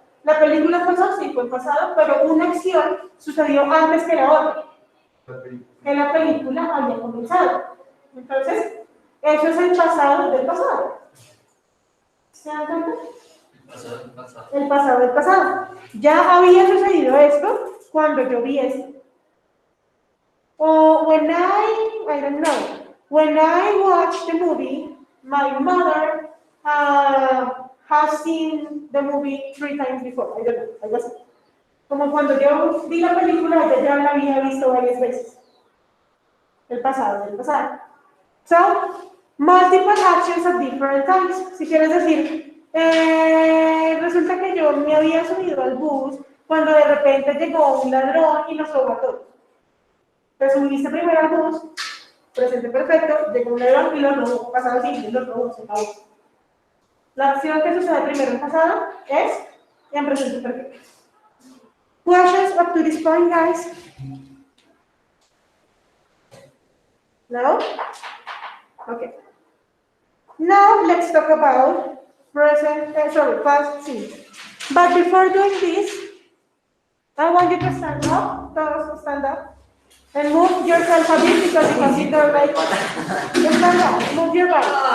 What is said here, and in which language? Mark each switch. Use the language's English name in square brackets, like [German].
[Spanish] La película pasó, sí, fue en pasado, pero una acción sucedió antes que la otra. Que la película había comenzado. Entonces, eso es el pasado del pasado. ¿Se dan cuenta? El pasado del pasado. Ya había sucedido esto cuando yo vi esto. [English] O when I don't know, when I watched the movie, my mother has seen the movie 3 times before. I don't know, [Spanish] algo así. Como cuando yo vi la película, ella ya la había visto varias veces. El pasado del pasado. [English] So, multiple actions at different times. [Spanish] Si quieres decir, resulta que yo me había subido al bus cuando de repente llegó un ladrón y nos robó a todos. Te subiste primero al bus, presente perfecto, llegó un ladrón y los robó, pasado simple, los robó, se acabó. La acción que sucede primero en pasado es en presente perfecto. [English] Questions up to this point, guys? No? Okay. Now let's talk about past simple. But before doing this, I want you to stand up, todos stand up, and move yourself a bit because you can sit there like, stand up, move your body.